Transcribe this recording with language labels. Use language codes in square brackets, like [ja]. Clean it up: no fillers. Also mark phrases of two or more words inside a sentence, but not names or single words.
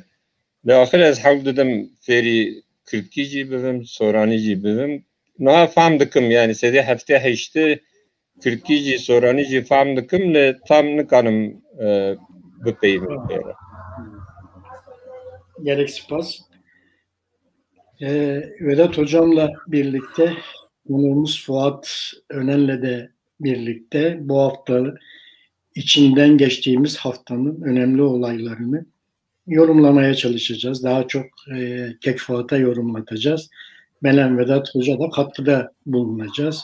[ku] Li axir ez hewl didim fêrî Kürtkî jî bibim, Soranî jî bibim. Niha fehm dikim, yani sedê heftê heştê Kürtkî jî Soranî jî fehm dikim, lê tam nikanim bipeyivim pê re. Gerek spas. [tr] Vedat Hocam'la birlikte konuğumuz Fuat Önen'le de birlikte bu hafta içinden geçtiğimiz haftanın önemli olaylarını yorumlamaya çalışacağız. Daha çok Kek Fuat'a yorumlatacağız. Ben Vedat Hoca da katkıda bulunacağız.